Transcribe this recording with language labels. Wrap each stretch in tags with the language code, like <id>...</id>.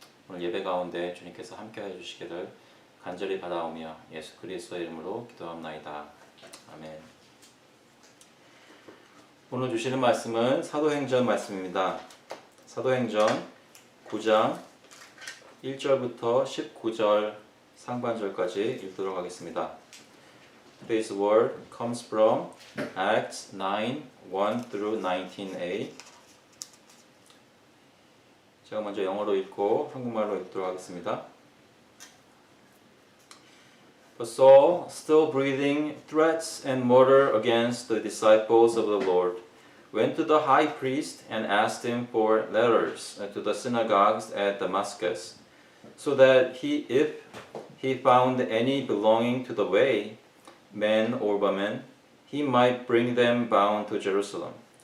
<ko>오늘 예배 가운데 주님께서 함께하여 주시기를 간절히 바라오며 예수 그리스도의 이름으로 기도합나이다. 아멘. 오늘 주시는 말씀은 사도행전 말씀입니다. 사도행전 9장 1절부터 19절 상반절까지 읽도록 하겠습니다.</ko> <en>Today's word comes from Acts 9, 1 through 19a.</en> <ko>제가 먼저 영어로 읽고 한국말로 읽도록 하겠습니다.</ko> <en>But Saul, still breathing threats and murder against the disciples of the Lord, went to the high priest and asked him for letters to the synagogues at Damascus, so that if he found any belonging to the way, men or women, he might bring them bound to Jerusalem.</en>